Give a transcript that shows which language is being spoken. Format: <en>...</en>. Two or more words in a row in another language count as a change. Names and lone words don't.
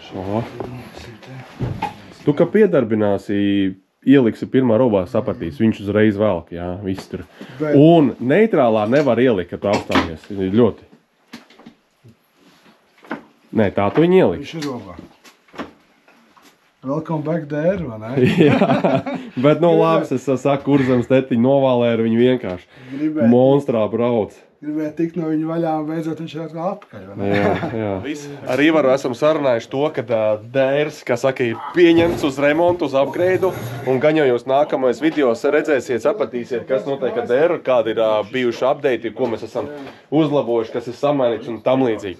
<lv>Tu, ka piedarbināsi, ieliksi pirmā robā, sapratīs, viņš uzreiz velk, jā, viss tur. Un neitrālā nevar ielikt, ka tu apstājies, ļoti. Nē, tā tu viņu ieliksi. Viņš ir robā.</lv> <en>Welcome back there,</en> <lv>vai ne? Jā, bet nu labs, es saku, kurzems tetiņu novālē ar viņu vienkārši. Monstrā brauc. Gribēja tikt no viņa vaļā un beidzot viņš ir atkal atpakaļ, vai ne? Jā. Ar Ivaru esam sarunājuši to, ka DRs, kā saka, ir pieņemts uz remontu, uz upgrade, un gan jau jūs nākamais videos redzēsiet, sapratīsiet, kas notiek ar DR, kādi ir bijuši update, ko mēs esam uzlabojuši, kas ir samainīts un tam līdzīgi.</lv>